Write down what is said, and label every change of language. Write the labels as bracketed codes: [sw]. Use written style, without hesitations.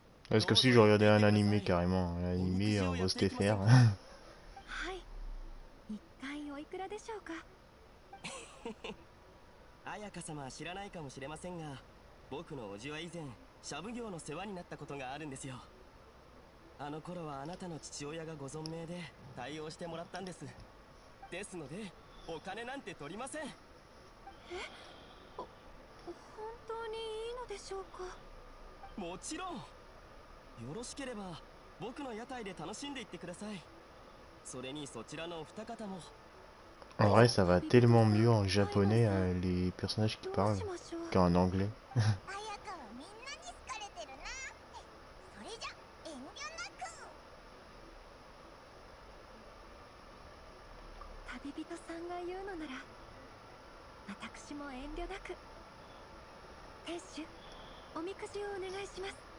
[fr] C'est comme si je regardais un animé carrément, un animé en voix STFR. [ja] 一回おいくらでしょうか。彩香様は知らないかもしれませんが、僕のおじは以前シャブ業の世話になったことがあるんですよ。あの頃はあなたの父親がご存命で対応してもらったんです。ですのでお金なんて取りません。本当にいいのでしょうか？もちろん。よろしければ僕の屋台で楽しんでいってください。それにそちらのお二方も。 [fr] En vrai, ça va tellement mieux en japonais, les personnages qui parlent, qu'en anglais. [ja] 綾香はみんなに好かれてるな。それじゃ遠慮なく。旅人さんが言うのなら私も遠慮なく。店主、おみくじをお願いします。